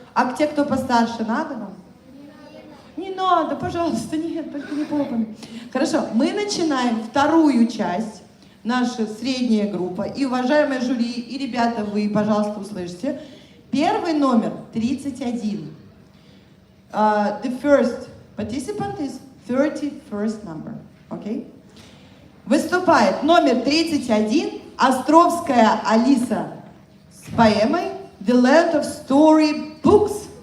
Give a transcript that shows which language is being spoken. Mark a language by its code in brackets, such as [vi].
[ru] А те, кто постарше, надо вам? Не надо, пожалуйста, нет, только не попами. Хорошо, мы начинаем вторую часть, наша средняя группа. И, уважаемые жюри, и ребята, вы, пожалуйста, услышьте. Первый номер 31. [en] The first participant is 31st number. Okay? [ru] Выступает номер 31, Островская Алиса с поэмой The Land of Story Books.